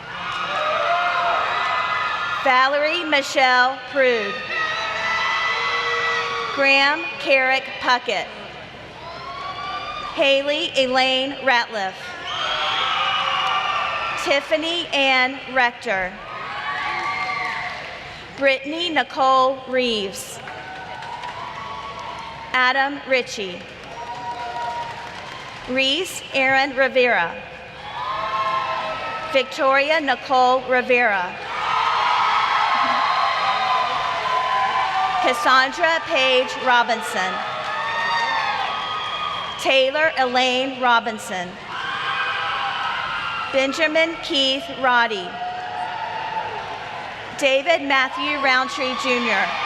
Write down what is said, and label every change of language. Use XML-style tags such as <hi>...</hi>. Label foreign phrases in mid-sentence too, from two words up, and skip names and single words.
<en>Valerie Michelle Prude. Graham Carrick Puckett. Haley Elaine Ratliff. Tiffany Ann Rector. Brittany Nicole Reeves. Adam Ritchie. Reese Aaron Rivera. Victoria Nicole Rivera. Cassandra Paige Robinson. Taylor Elaine Robinson. Benjamin Keith Roddy. David Matthew Roundtree Jr.</en>